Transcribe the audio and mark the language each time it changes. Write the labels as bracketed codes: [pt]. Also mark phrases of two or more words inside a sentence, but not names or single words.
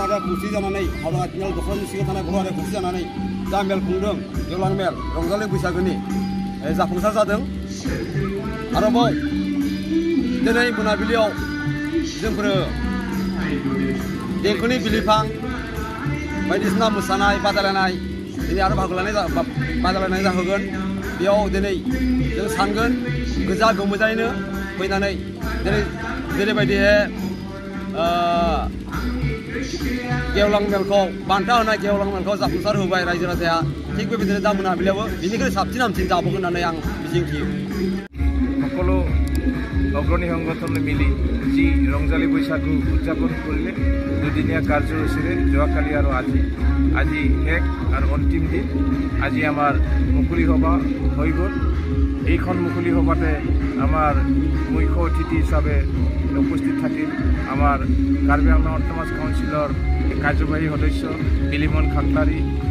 [brx] हारिया खौसे जानानै हावराघाट तिनिआलि दखरानि सिङाव थानाय बर' हारिया खौसे जानानै जा मेल खुंदों गेवलां मेल रंजालि बैसागोनि जाफुंसार जादों आरोबाव दिनै मोनाबिलियाव जोंफोरो देंखोनि बिलिफां बायदिसिना मोसानाय बादायलायनाय दिनै आरो बादायलायनाय जाहोगोन बेयाव दिनै जों सानगोन गोजा गोमोजायैनो फैनानै दिनै जेरैबायदिहाय गेवलां मेलखौ बान्था होनाय गेवलां मेलखौ जाफुंसार होबाय रायजो राजाया थिग बेबायदिनो दा मोनाबिलियावबो बिनिख्रुइ साबसिन हामसिन जाबावगोन होननानै आं मिजिंथियो [as] সকলো অগ্ৰণী সংগঠনে মিলি যি ৰংজালী বৈশাগু উদযাপন কৰিলে দুদিনীয়া কাৰ্যসূচীৰে যোৱাকালি আৰু আজি শেষ আৰু অন্তিম দিন আজি আমাৰ মুকলি সভা হৈ গ'ল এইখন মুকলি সভাতে আমাৰ মুখ্য অতিথি হিচাপে উপস্থিত থাকিল আমাৰ কাৰ্বি আংলং অট'নমাছ কাউন্সিলৰ কাৰ্যবাহী সদস্য বিলিমন খাটলাৰী